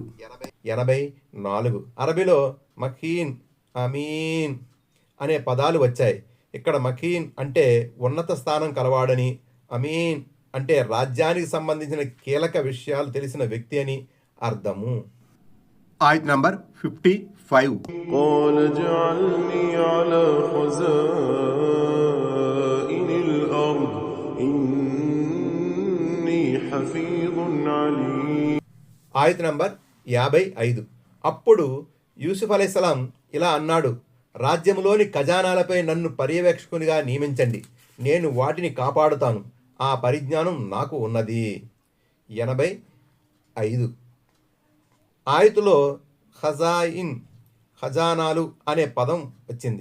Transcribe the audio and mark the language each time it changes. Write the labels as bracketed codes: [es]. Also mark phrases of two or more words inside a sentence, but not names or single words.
[te] 84 అరబీలో [ar] مكين، أمين [te] అనే పదాలు వచ్చాయి. ఇక్కడ మఖీన్ అంటే ఉన్నత స్థానం కలవాడని, అమీన్ అంటే రాజ్యానికి సంబంధించిన కీలక విషయాలు తెలిసిన వ్యక్తి అని అర్థము. ఆయత్ నంబర్ 55. [ar] قال اجعلني على خزائن الأرض إني حفيظ عليم. [te] ఆయత్ నంబర్ 55. అప్పుడు యూసుఫ్ అలైహిస్సలాం ఇలా అన్నాడు, రాజ్యంలోని ఖజానాలపై నన్ను పర్యవేక్షకునిగా నియమించండి, నేను వాటిని కాపాడుతాను, ఆ పరిజ్ఞానం నాకు ఉన్నది. 85 ఆయతులో ఖజాయిన్, ఖజానాలు అనే పదం వచ్చింది.